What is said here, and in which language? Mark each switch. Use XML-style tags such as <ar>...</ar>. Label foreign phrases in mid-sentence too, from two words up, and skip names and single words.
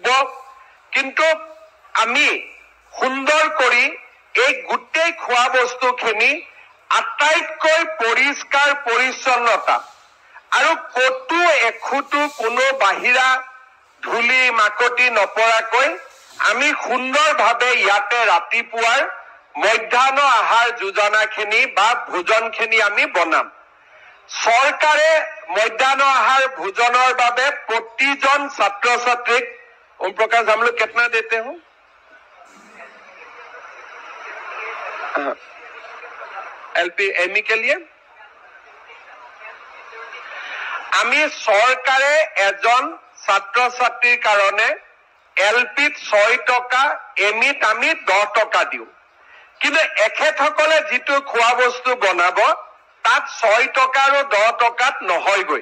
<as>কিন্তু আমি সুন্দৰ কৰি এই গোটেই খোৱা বস্তুখিনি আটাইতকৈ পৰিষ্কাৰ পৰিচ্ছন্নতা আৰু কতো এখুটো কোনো বাহিৰা ধূলি মাকতি নপৰাকৈ আমি সুন্দৰভাৱে ইয়াতে ৰাতিপুৱাৰ মধ্যাহ্ন আহাৰ যোজনাখিনি বা ভোজনখিনি আমি বনাম। চৰকাৰে মধ্যাহ্ন আহাৰ ভোজনৰ বাবে প্ৰতিজন ছাত্ৰ ছাত্ৰীক</as> <hi>ओम प्रकाश हम लोग कितना देते हो?</hi> <as>LP ME</as> <hi>के लिए</hi> <as>আমি চৰকাৰে এজন ছাত্ৰ ছাত্ৰীৰ কাৰণে LPত 6 টকা, MEত আমি 10 টকা দিওঁ। কিন্তু এখেতসকলে যিটো খোৱা বস্তু বনাব তাত 6 টকা আৰু 10 টকাত নহয়গৈ।</as>